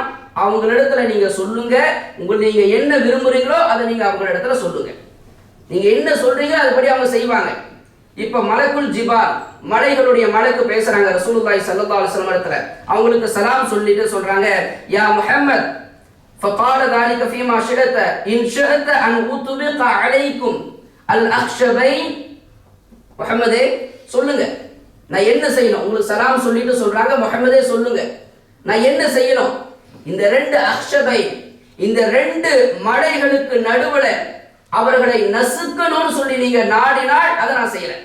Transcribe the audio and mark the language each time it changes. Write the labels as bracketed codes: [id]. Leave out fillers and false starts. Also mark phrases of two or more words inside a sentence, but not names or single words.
[ta] அவங்களிடத்துல நீங்க சொல்லுங்க, நீங்க என்ன விரும்புறீங்களோ அதை நீங்க அவங்களிடத்துல சொல்லுங்க. நீங்க என்ன சொல்றீங்க அதுபடி அவங்க செய்வாங்க. இப்ப [ar] ملك الجبال [ta] மலைகளுடைய மலக்கு பேசுறாங்க [ar] رسول الله صلى الله عليه وسلم [ta] இடத்துல. அவங்களுக்கு சலாம் சொல்லிட்டு சொல்றாங்க, [ar] يا محمد فقال ذلك فيما شئت ان شئت ان اطبق عليكم الاخشبين. [ta] முஹம்மதே சொல்லுங்க, நான் என்ன செய்யணும்? உங்களுக்கு சலாம் சொல்லிட்டு சொல்றாங்க, முஹம்மதே சொல்லுங்க, நான் என்ன செய்யணும்? இந்த ரெண்டு அக்ஷபை, இந்த ரெண்டு மலைகளுக்கு நடுவுல அவர்களை நசுக்கணும்னு சொல்லி நீங்க நாடினால் அதை நான் செய்யறேன்.